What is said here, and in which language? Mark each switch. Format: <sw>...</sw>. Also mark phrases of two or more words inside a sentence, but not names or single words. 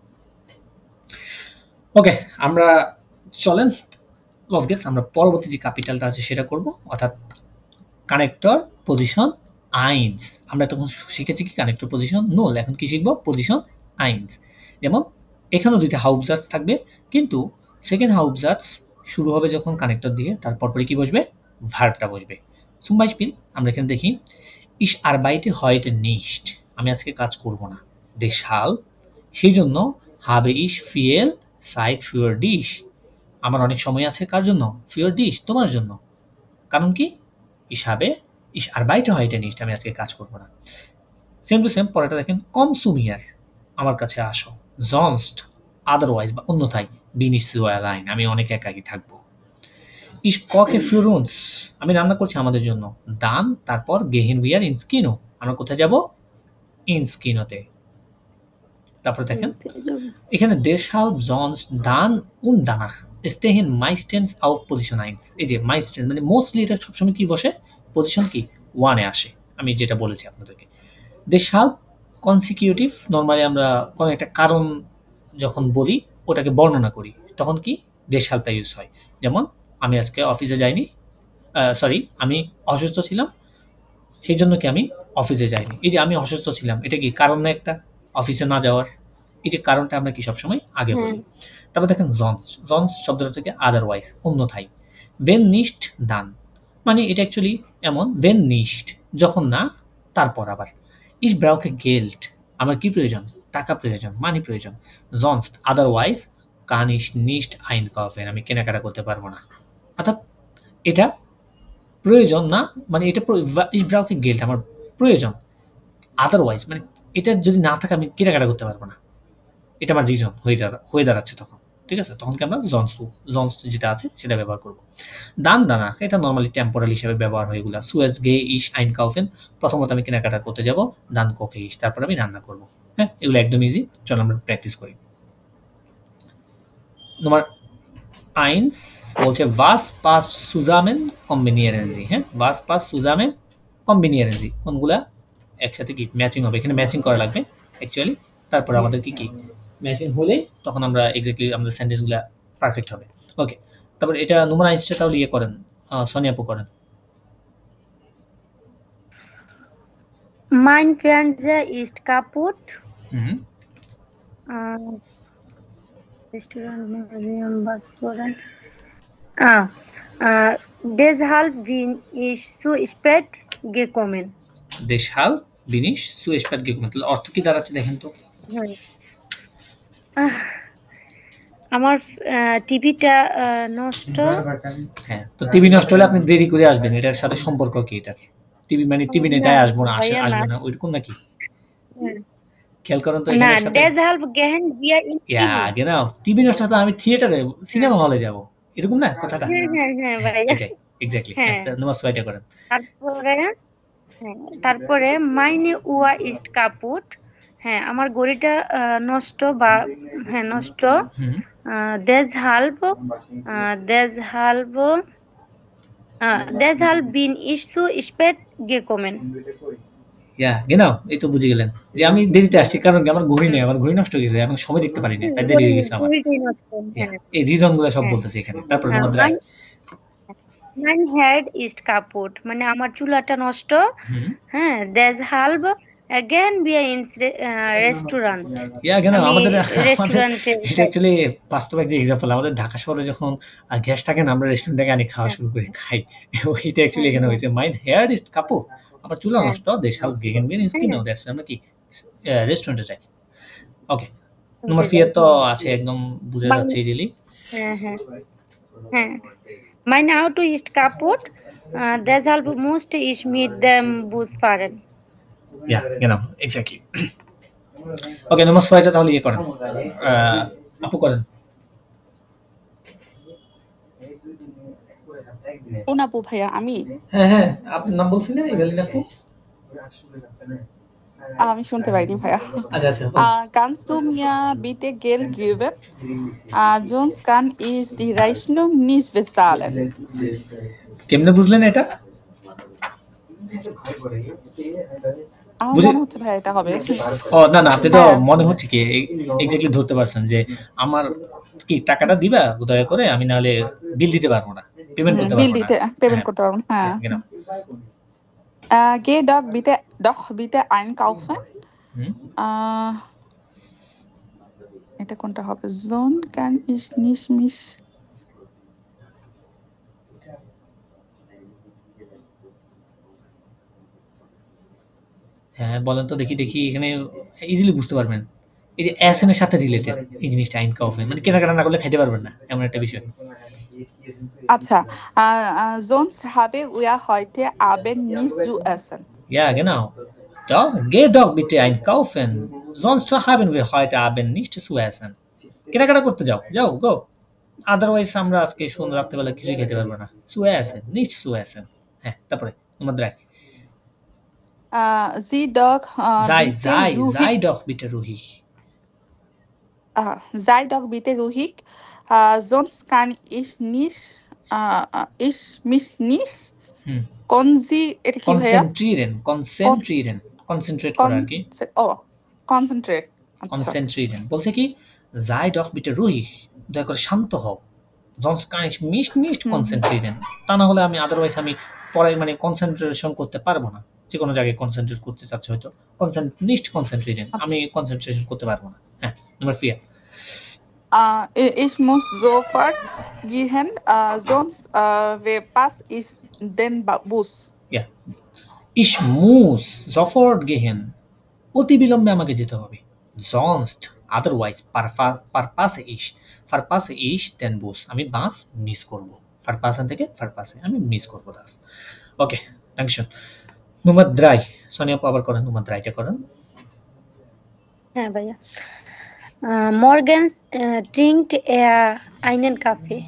<bn>ওকে, আমরা চলেন লস গেটস, আমরা পরবর্তী যে ক্যাপিটালটা আছে সেটা করব, অর্থাৎ</bn> <de>Konnektor Position eins.</de> <bn>আমরা তখন শিখেছি কি</bn> <de>Konnektor Position null,</de> <bn>এখন কি শিখবো?</bn> <de>Position eins.</de> <bn>যেমন এখানেও দুইটা হাউবজার্স থাকবে, কিন্তু সেকেন্ড হাউবজার্স শুরু হবে যখন কানেক্টর দিয়ে, তারপর পরে কি বসবে? ভার্বটা বসবে।</bn> <de>zum Beispiel</de> <bn>আমরা এখানে দেখি</bn> <de>ich arbeite heute nicht,</de> <bn>আমি আজকে কাজ করব না।</bn> <de>deshalb,</de> <bn>সেই জন্য</bn> <de>habe ich viel Zeit für dich,</de> <bn>আমার অনেক সময় আছে কার জন্য?</bn> <de>für dich,</de> <bn>তোমার জন্য। কারণ কি?</bn> <de>ich arbeite heute nicht,</de> <bn>আমি আজকে কাজ করব না।</bn> <en>same to same</en> <bn>পরেরটা দেখেন,</bn> <de>komm zu mir,</de> <bn>আমার কাছে আসো। sonst, otherwise বা অন্যথায়,</bn> <de>bin ich zu allein,</de> <bn>আমি অনেক একাকী থাকবো।</bn> <de>ich koche für uns,</de> <bn>আমি রান্না করছি আমাদের জন্য।</bn> <de>dann, তারপর gehen wir ins Kino,</de> <bn>আমরা কোথায় যাব?</bn> <de>ins Kinoতে।</de> <bn>তারপর দেখেন এখানে</bn> <de>deshalb, sonst, dann und danach stehen meistens auf Position 1।</de> <bn>এই যে meistens মানে মোস্টলি, এটা সবসময় কি বসে? পজিশন কি 1 এ আসে, আমি যেটা বলেছি আপনাদেরকে। deshalb কনসিকিউটিভ, নরমালি আমরা কোন একটা কারণ যখন বলি, ওটাকে বর্ণনা করি, তখন কি deshalbটা ইউজ হয়। যেমন আমি আজকে অফিসে যাইনি, সরি আমি অসুস্থ ছিলাম, সেই জন্য কি আমি অফিসে যাইনি। এই যে আমি অসুস্থ ছিলাম, এটা কি কারণ না একটা অফিসে না যাওয়ার? এই যে কারণটা আমরা কি সবসময় আগে বলি। তারপর দেখেন জন্স শব্দটা থেকে আদারওয়াইজ, অন্যথায়।</bn> <de>when nicht dann,</de> <bn>মানে এটা অ্যাকচুয়ালি এমন,</bn> <de>when nicht</de> <bn>যখন না, তারপর আবার।</bn> <de>ich brauche Geld,</de> <bn>আমার কি প্রয়োজন? টাকা প্রয়োজন, মানি প্রয়োজন।</bn> <de>sonst, otherwise kann ich nicht einkaufen,</de> <bn>আমি কেনাকাটা করতে পারবো না। অর্থাৎ এটা প্রয়োজন না, মানে এটা</bn> <de>ich brauche Geld</de> <bn>আমার প্রয়োজন, আদারওয়াইজ মানে এটা যদি না থাকে আমি কেনাকাটা করতে পারবো না, এটা আমার রিজন হয়ে দাঁড়াচ্ছে তখন। ঠিক আছে, তখন কি আমরা জনস যেটা আছে সেটা ব্যবহার করব। দান দানা, এটা নর্মালি টেম্পোরাল হিসেবে ব্যবহার হয় এগুলা।</bn> <de>Zuerst geh ich einkaufen,</de> <bn>প্রথমত আমি কেনাকাটা করতে যাব,</bn> <de>Dann koche ich,</de> <bn>তারপর আমি রান্না করব। হ্যাঁ, এগুলো একদম ইজি, চলো আমরা প্র্যাকটিস করি। নম্বর 1 বলছে</bn> <de>was passt zusammen kombinieren Sie, হ্যাঁ, was passt zusammen kombinieren Sie,</de> <bn>কোনগুলা একসাথে কি ম্যাচিং হবে, এখানে ম্যাচিং করা লাগবে অ্যাকচুয়ালি। তারপর আমাদের কি কি ম্যাচিং হলে তখন আমরা এক্স্যাক্টলি আমাদের সেন্টেন্সগুলো পারফেক্ট হবে। ওকে, তারপর এটা নোমান আইসটা তাহলে ইয়ে করেন, সোনিয়া আপু করেন।</bn> <de>Mein Fernseher ist kaputt. Restaurant, Museum, Restaurant. Deshalb bin ich zu spät gekommen. deshalb bin ich zu spät gekommen,</de> <bn>তাহলে অর্থ কি দাঁড়াচ্ছে দেখেন তো? আমার টিভিটা নষ্ট। হ্যাঁ, তো টিভি নষ্ট হলে আপনি দেরি করে আসবেন, এটার সাথে সম্পর্ক কি? এটার টিভি মানে টিভি নেই তাই আসবো না, আসবে না, ওইরকম নাকি? খেয়াল করেন তো এখানে সাথে</bn> <de>deshalb gehen wir ins ইয়া genau,</de> <bn>টিভি নষ্ট হলে আমি থিয়েটারে সিনেমা হলে যাব, এরকম না কথাটা? হ্যাঁ ভাইয়া, এটাই এক্স্যাক্টলি। নম্বর 6টা করেন।</bn> <de>তারপরে meine Uhr ist kaputt.</de> <bn>হ্যাঁ আমার ঘড়িটা নষ্ট বা হ্যাঁ নষ্ট হুম</bn> <de>deshalb deshalb deshalb bin ich zu spät gekommen.</de> <bn>ইয়া genau এই তো বুঝে গেলেন যে আমি দেরিতে আসছি কারণ কি আমার ঘড়ি নেই, আমার ঘড়ি নষ্ট হয়ে গেছে, এখন সময় দেখতে পারি না, তাই দেরি হয়ে গেছে আমার। ঘড়িটাই নষ্ট। ইয়া হ্যাঁ এই রিজন গুলো সব হ্যাঁ বলতেছি এখানে। তারপর নম্বর 3</bn> <de>mein Herd ist kaputt</de> <bn>মানে আমার চুলাটা নষ্ট। হুম</bn> <de>হ্যাঁ deshalb gehen wir ins Restaurant. ইয়া genau</de> <bn>আমি আমাদের রেস্টুরেন্টে এটা অ্যাকচুয়ালি বাস্তব এক এক্সাম্পল। আমাদের ঢাকা শহরে যখন গ্যাস থাকে না, আমরা রেস্টুরেন্ট থেকে আনি খাওয়া শুরু করি, খাই। ওইটা অ্যাকচুয়ালি এখানে হয়েছে,</bn> <de>Mein Herd ist kaputt,</de> <bn>আমার চুলা হ্যাঁ নষ্ট, দেশাল গেগেন বিন ইজ কি নাও দ্যাটস আমরা কি রেস্টুরেন্টে যাই। ওকে নম্বর 4 তো আছে একদম বোঝা যাচ্ছে ইজিলি।</bn> <de>হ্যাঁ হ্যাঁ হ্যাঁ mein Auto ist kaputt, deshalb musste ich mit dem Bus fahren.</de> <bn>ইয়া genau এক্স্যাক্টলি। ওকে নম্বর 6টা তাহলে ইয়ে করেন, আপু করেন। কোন আপু ভাইয়া? আমি হ্যাঁ হ্যাঁ আপনার নাম বলছেন না ইভেলিন আপু? আমি শুনতে পাইনি ভাইয়া। আচ্ছা আচ্ছা</bn> <de>Kannst du mir bitte Geld geben? Sonst kann ich die Rechnung nicht bezahlen.</de> <bn>কেমনে বুঝলেন এটা? আমার বুঝে মনে হচ্ছে ভাইয়া এটা হবে। ও না না আপনি তো হ্যাঁ মনে হচ্ছে কি এক্স্যাক্টলি ধরতে পারছেন যে আমার কি টাকাটা দিবা দয়া করে, আমি নাহলে বিল দিতে পারবো না, পেমেন্ট করতে বিল পারবো না। দিতে পেমেন্ট হ্যাঁ করতে পারবো না। হ্যাঁ</bn> <de>genau Geh doch bitte einkaufen. হুম</de> <bn>এটা কোনটা হবে?</bn> <de>Sonst kann ich nicht mich</de> <bn>হ্যাঁ বলেন তো দেখি দেখি, এখানে ইজিলি বুঝতে পারবেন। এই যে এসএন এর সাথে রিলেটেড এই জিনিসটা, আইনকাউফেন মানে কেনাকাটা না করলে খাইতে পারবেন না, এমন একটা বিষয়।</bn> <de>আচ্ছা sonst haben wir heute Abend nicht zu essen. Ja, genau. Doch, geh doch bitte einkaufen. Sonst haben wir heute Abend nicht zu essen.</de> <bn>কেনাকাটা করতে যাও, যাও গো। আদারওয়াইজ আমরা আজকে রাত্রেবেলা কিছুই খেতে পারবো না।</bn> <de>zu essen, nicht zu essen.</de> <bn>হ্যাঁ তারপরে নম্বর 3</bn> <de>Sei doch sei bitte sei ruhig. sei doch bitte ruhig. Sei doch bitte ruhig, sonst kann ich mich nicht হুম</de> <bn>এটা কি ভাইয়া? কনসেন্ট্রেট করা আর কি। Concentrate. আচ্ছা</bn> <de>কনসেন্ট্রেটেন</de> <bn>বলছে কি</bn> <de>sei doch bitte ruhig,</de> <bn>দয়া করে শান্ত হও।</bn> <de>sonst kann ich mich nicht konzentrieren,</de> <bn>তা না হলে আমি আদারওয়াইজ আমি পড়াই মানে কনসেন্ট্রেশন করতে পারবো না। যে কোনো জায়গায় কনসেন্ট্রেট করতে চাচ্ছে হয়তো,</bn> <de>nicht konzentrieren,</de> <bn>আমি কনসেন্ট্রেশন করতে পারবো না। হ্যাঁ নম্বর 4</bn> <de>Ich muss sofort gehen, sonst verpasse ich den Bus. ja ich muss sofort gehen,</de> <bn>অতি বিলম্বে আমাকে যেতে হবে।</bn> <de>sonst otherwise verpasse ich den Bus,</de> <bn>আমি বাস মিস করব। verpassen থেকে verpasse আমি মিস করব বাস। ওকে dankeschön নম্বর 3 সোনিয়া আপু আবার করেন, নম্বর 3টা করেন। হ্যাঁ ভাইয়া</bn> <de>morgens trinkt er einen Kaffee.</de>